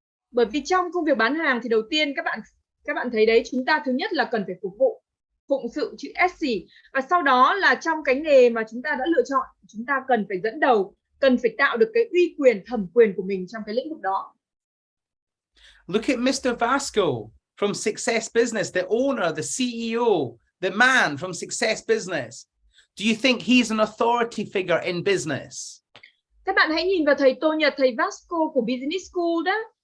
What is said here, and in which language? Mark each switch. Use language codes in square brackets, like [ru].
[vi] Bởi vì trong công việc bán hàng thì đầu tiên các bạn thấy đấy, chúng ta thứ nhất là cần phải phục vụ, phụng sự, chữ SC, và sau đó là trong cái nghề mà chúng ta đã lựa chọn, chúng ta cần phải dẫn đầu, cần phải tạo được cái uy quyền, thẩm quyền của mình trong cái lĩnh vực đó. [en] Look at Mr. Vasco from Success Business, the owner, the CEO, the man from Success Business. Do you think he's an authority figure in business? [vi] Các bạn hãy nhìn vào thầy Tô Nhật, thầy Vasco của Business School đó.